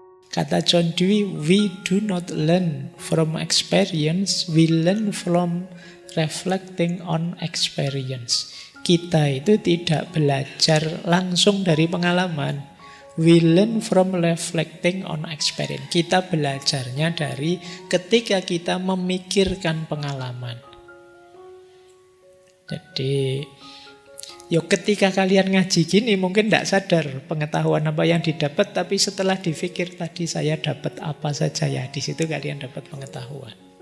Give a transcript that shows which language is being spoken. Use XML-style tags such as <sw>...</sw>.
<en>Kata John Dewey, we do not learn from experience, we learn from reflecting on experience.</en> <id>Kita itu tidak belajar langsung dari pengalaman.</id> <en>We learn from reflecting on experience.</en> <id>Kita belajarnya dari ketika kita memikirkan pengalaman. Jadi, ketika kalian ngaji gini mungkin tidak sadar pengetahuan apa yang didapat, tapi setelah dipikir tadi saya dapat apa saja ya, di situ kalian dapat pengetahuan.</id>